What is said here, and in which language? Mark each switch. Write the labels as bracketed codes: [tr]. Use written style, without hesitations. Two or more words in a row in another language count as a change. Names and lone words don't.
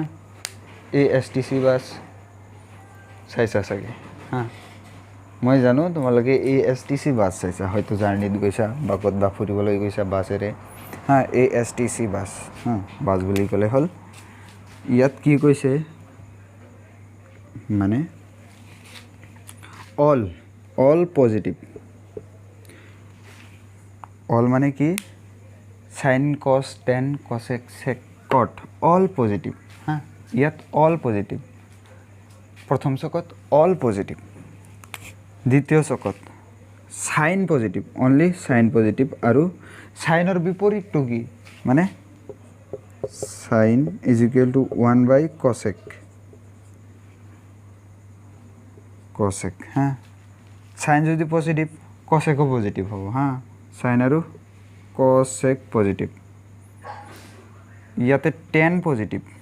[as] ASTC বাস চাইছা চাগে हाँ মই জানো তোমালোকে ASTC বাস চাইছা হয়তো জাৰ্নিত গৈছা বা ক'ৰবাত ফুৰিবলৈ গৈছা বাছেৰে हाँ ASTC বাস हाँ বাস বুলি ক'লে হ'ল ইয়াত কি কৈছে মানে [en] all positive [as] অল মানে কি [en] sin cos tan cosec sec cot all positive [as] हाँ ইয়াত [en] all positive [as] প্ৰথম চকত [en] all positive [as] দ্বিতীয় চকত [en] sine positive only sine positive [as] আৰু সাইনৰ বিপৰীতটো কি মানে [en] sin is equal to 1 by cosec [as] हाँ sin যদি পজিটিভ [en] cosec positive [as] হ'ব हाँ sin আৰু cosec পজিটিভ ইয়াতে [en] tan positive